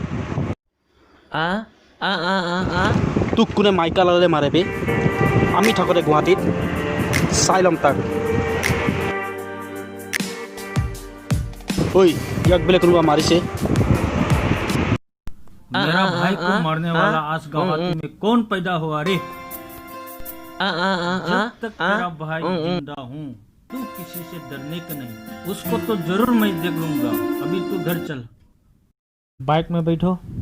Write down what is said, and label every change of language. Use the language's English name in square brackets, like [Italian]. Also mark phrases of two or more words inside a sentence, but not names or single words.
[Assamese] তোক কোনে মাইকা লালে মাৰে বে আমি থাকোঁতে গুৱাহাটীত চাই ল'ম তাক ঐ ইয়াক বোলে কোনোবা মাৰিছে [Hindi] मेरा भाई को मारने वाला आज गुवाहाटी में कौन पैदा हुआ रे जब तक तेरा भाई जिंदा हूँ तू किसी से डरने का नहीं उसको तो जरूर मैं देख लूंगा अभी तू घर चल बाइक में बैठो